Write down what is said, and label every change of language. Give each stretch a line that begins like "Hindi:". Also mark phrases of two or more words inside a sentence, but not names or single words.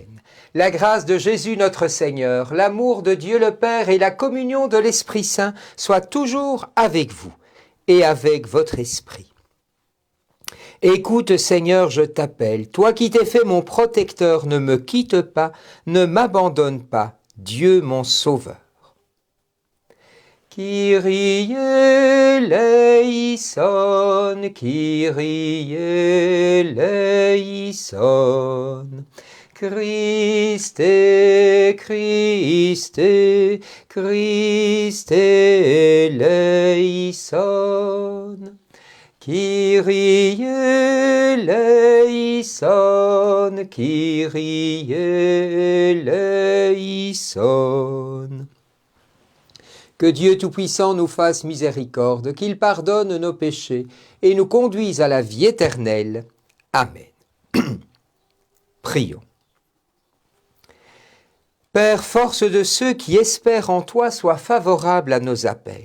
French: La grâce de Jésus notre Seigneur, l'amour de Dieu le Père et la communion de l'Esprit Saint soient toujours avec vous et avec votre esprit. Écoute Seigneur, je t'appelle, toi qui t'es fait mon protecteur, ne me quitte pas, ne m'abandonne pas, Dieu mon Sauveur.
Greek: Κύριε ἐλέησον, Κύριε ἐλέησον. Χριστέ, Χριστέ, Χριστέ ἐλέησον. Κύριε ἐλέησον, Κύριε ἐλέησον.
French: Que Dieu Tout-Puissant nous fasse miséricorde, qu'il pardonne nos péchés et nous conduise à la vie éternelle. Amen. Prions. Père, force de ceux qui espèrent en toi, sois favorable à nos appels.